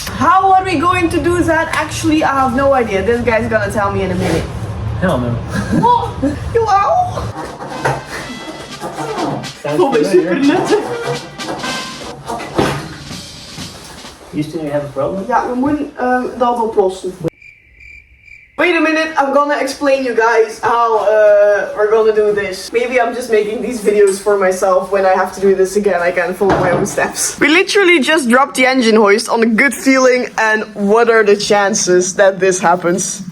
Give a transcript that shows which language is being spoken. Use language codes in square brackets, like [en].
[en] How are we going to do that? Actually, I have no idea. This guy's gonna tell me in a minute. Hell no. What? [nl] Jawel. Vond ik super nuttig. [en] You still have a problem? [nl] Ja, we moeten dat oplossen. [en] Wait a minute, I'm gonna explain you guys how we're gonna do this. Maybe I'm just making these videos for myself. When I have to do this again, I can follow my own steps. We literally just dropped the engine hoist on a good feeling, and what are the chances that this happens?